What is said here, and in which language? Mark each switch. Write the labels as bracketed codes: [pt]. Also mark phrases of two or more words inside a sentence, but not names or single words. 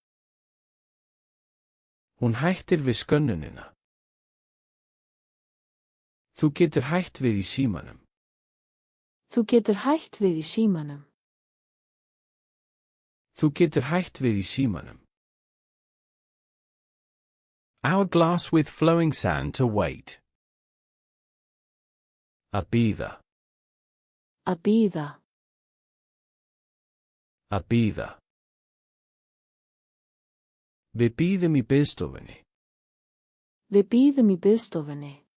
[is] Hún hættir við skönnunina. Þú getur hætt við í símanum. Þú getur hætt við í símanum. Þú getur hætt við í símanum. [en] Hourglass with flowing sand to wait. [is] Að bíða. Að bíða. Að bíða. Við bíðum í biðstofunni. Við bíðum í biðstofunni.